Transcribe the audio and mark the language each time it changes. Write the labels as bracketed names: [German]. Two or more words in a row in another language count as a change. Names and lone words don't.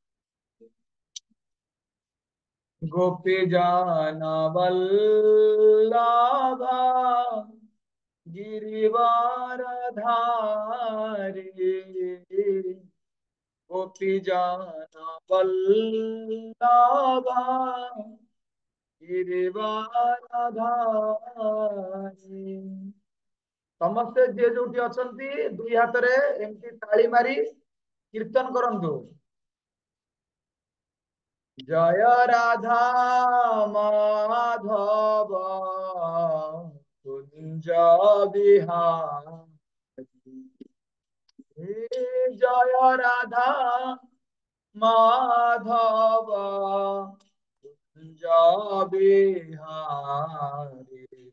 [Hindi] गोपी जन वल्लभा गिरिवारधारी। गोपी जन वल्लभा गिरिवारधारी। [Odia] ସମସ୍ତେ ଯିଏ ଯୋଉଠି ଅଛନ୍ତି ଦୁଇ ହାତରେ ଏମିତି ତାଳି ମାରି କୀର୍ତ୍ତନ କରନ୍ତୁ। [Hindi] जय राधा माधव कुंज बिहारी। जय राधा माधव कुंज बिहारी।